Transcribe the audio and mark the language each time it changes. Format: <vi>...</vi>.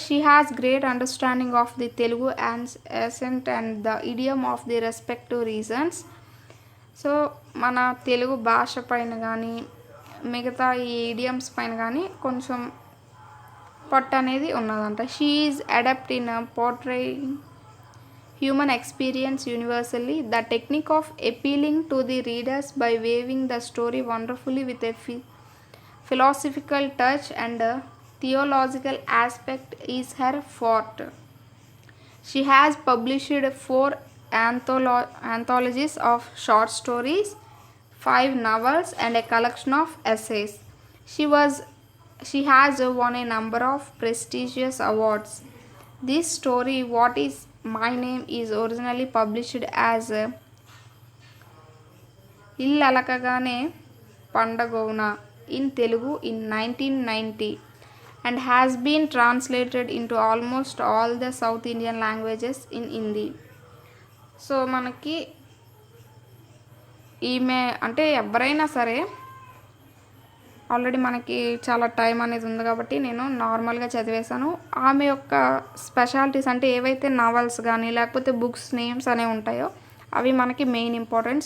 <en>She has great understanding of the Telugu accent and the idiom of the respective regions.</en> <te>So మన తెలుగు భాష పైన కానీ మిగతా ఈ ఇడియమ్స్ పైన కానీ కొంచెం పట్టు అనేది ఉన్నదంట.</te> <en>She is adapt in portraying human experience universally. The technique of appealing to the readers by weaving the story wonderfully with a philosophical touch and a theological aspect is her forte. She has published 4 anthologies of short stories, 5 novels, and a collection of essays. She has won a number of prestigious awards. This story, What Is My Name, is originally published as Illalakagane Pandagauna in Telugu in 1990 and has been translated into almost all the South Indian languages in Hindi.</en> <te>So మనకి ఈమె అంటే ఎవరైనా సరే already మనకి చాలా time అనేది ఉంది కాబట్టి నేను నార్మల్గా చదివేశాను. ఆమె యొక్క స్పెషాలిటీస్ అంటే ఏవైతే నావల్స్ కానీ లేకపోతే బుక్స్ నేమ్స్ అనేవి ఉంటాయో అవి మనకి మెయిన్ ఇంపార్టెంట్.</te>